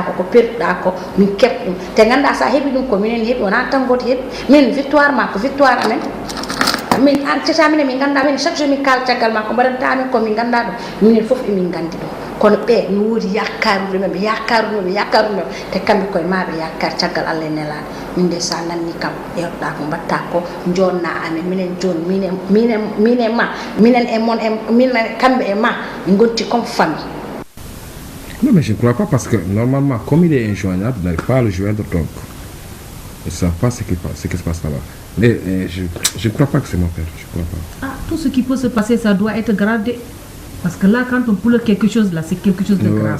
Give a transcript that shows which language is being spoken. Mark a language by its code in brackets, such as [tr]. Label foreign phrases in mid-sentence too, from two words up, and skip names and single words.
[ff] ko perduɗa ko min keɓ ɗum te ganda sa heeɓi ɗum ko minen heeɓi wona tan goto heeɓi min victoire ma ko victoire amen min an cetamine min ganda min [fr] chaque jour [ff] min kala caggal ma ko mbaɗantamin ko min ganda ɗum minen fof emin gandi ɗum kono ɓe mi woodi yakkarude men ɓe yakkarude te kamɓe koye maɓe yakkar caggal Allah e nelaɗo min de sa nanni kam ƴewɗa ko mbatta ko jonna amen minen joni minen ma minen e mon minen kamɓe e ma min gonti [fr] comme famille. Non mais je ne crois pas parce que normalement comme il est injoignable, vous n'arrivez pas à le joindre donc je ne sais pas ce qui se passe là-bas. Mais je ne crois pas que c'est mon père, je ne crois pas. Ah, tout ce qui peut se passer, ça doit être gradé. Parce que là, quand on pleure quelque chose, là, c'est quelque chose de grave.